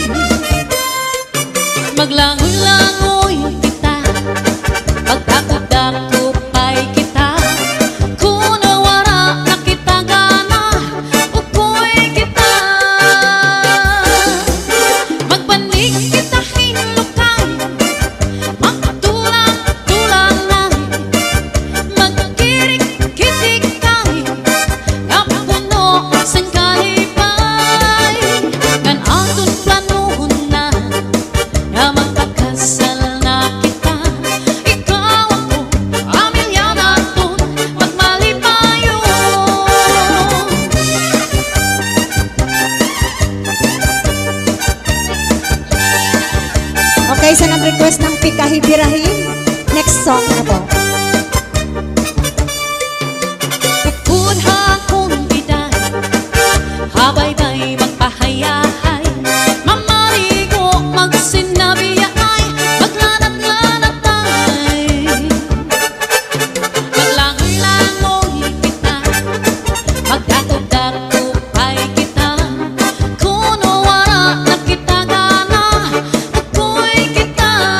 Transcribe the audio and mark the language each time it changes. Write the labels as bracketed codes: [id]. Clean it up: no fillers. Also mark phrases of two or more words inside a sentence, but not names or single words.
[hil] maglangoy-langoy kita, pagdakop-dakopay kita, kunawara na kita gana, ukoy kita, magpanig kita hinlukay, magtulang-tulangan, magkirik-kitik kay, kapuno sang kalipay, kan aton planuhon na magpakasal na kita, ikaw ako, pamilya naton, magmalipayo. [tl] Okay, sa nag-request ng Pikahibirahim, [en] next song [tl] na po. [hil] Upod akong biday, habay-bay magpahayahay, mamarigo magsinabiyay, maglanat-lanatay, maglangoy-langoy kita, magdakop-dakopay kita, kunawara na kita gana, ukoy kita,